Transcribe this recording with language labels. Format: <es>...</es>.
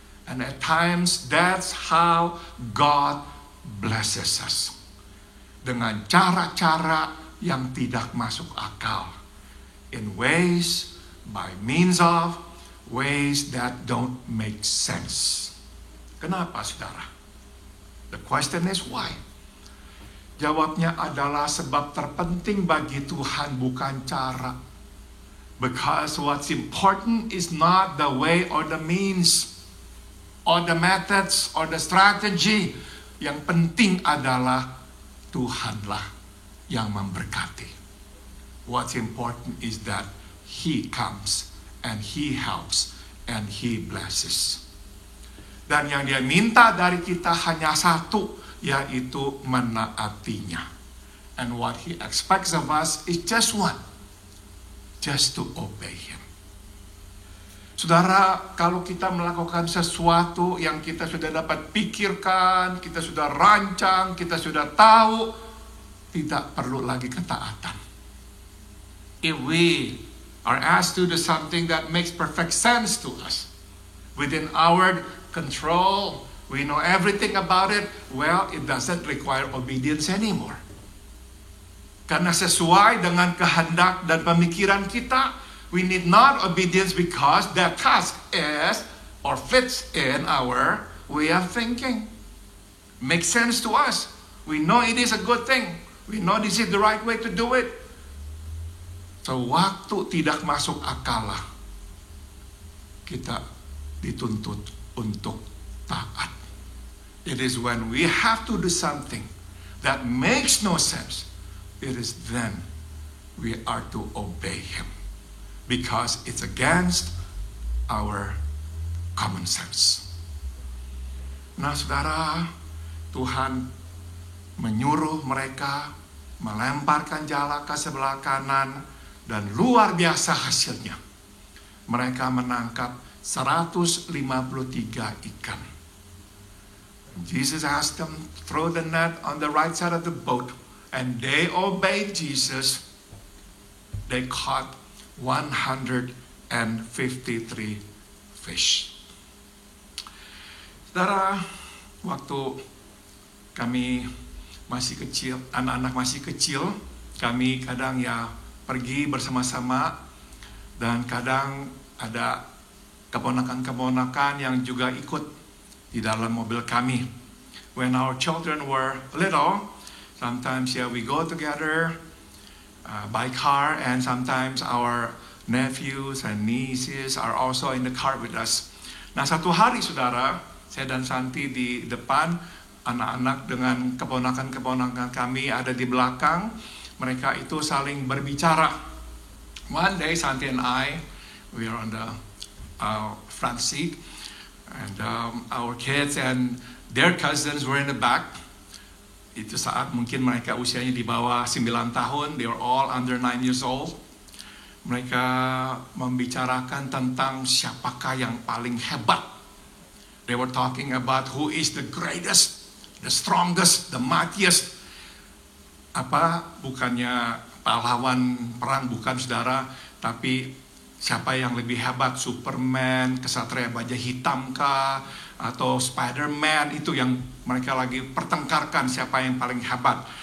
<en>And at times that's how God blesses us.</en> <id>Dengan cara-cara yang tidak masuk akal.</id> <en>In ways, by means of, ways that don't make sense.</en> <id>Kenapa, saudara?</id> <en>The question is why?</en> <id>Jawabnya adalah sebab terpenting bagi Tuhan bukan cara.</id> <en>Because what's important is not the way or the means, or the methods, or the strategy.</en> <id>Yang penting adalah Tuhanlah yang memberkati.</id> <en>What's important is that He comes and He helps and He blesses.</en> <id>Dan yang Dia minta dari kita hanya satu, yaitu menaatinya.</id> <en>And what He expects of us is just one, just to obey Him.</en> <id>Saudara, kalau kita melakukan sesuatu yang kita sudah dapat pikirkan, kita sudah rancang, kita sudah tahu, tidak perlu lagi ketaatan.</id> <en>If we are asked to do something that makes perfect sense to us, within our control, we know everything about it, well, it doesn't require obedience anymore.</en> <id>Karena sesuai dengan kehendak dan pemikiran kita,</id> <en>we need not obedience because that task is or fits in our way of thinking. Makes sense to us. We know it is a good thing. We know this is the right way to do it.</en> <id>So waktu tidak masuk akal lah, kita dituntut untuk taat.</id> <en>It is when we have to do something that makes no sense, it is then we are to obey Him. Because it's against our common sense.</en> <id>Nah, saudara, Tuhan menyuruh mereka melemparkan jala ke sebelah kanan, dan luar biasa hasilnya. Mereka menangkap 153 ikan.</id> <en>Jesus asked them, throw the net on the right side of the boat, and they obeyed Jesus. They caught 153 fish.</en> <id>Saudara, waktu kami masih kecil, anak-anak masih kecil, kami kadang ya pergi bersama-sama, dan kadang ada keponakan-keponakan yang juga ikut di dalam mobil kami.</id> <en>When our children were little, sometimes we go together by car, and sometimes our nephews and nieces are also in the car with us.</en> <id>Nah, satu hari saudara, saya dan Santi di depan, anak-anak dengan keponakan-keponakan kami ada di belakang. Mereka itu saling berbicara.</id> <en>One day Santi and I, we are on the front seat, and our kids and their cousins were in the back.</en> <id>Itu saat mungkin mereka usianya di bawah 9 tahun,</id> <en>they were all under 9 years old.</en> <id>Mereka membicarakan tentang siapakah yang paling hebat.</id> <en>They were talking about who is the greatest, the strongest, the mightiest.</en> <id>Bukannya pahlawan perang, bukan saudara, tapi siapa yang lebih hebat, Superman, kesatria baja hitam kah, atau Spider-Man, itu yang mereka lagi pertengkarkan siapa yang paling hebat.</id>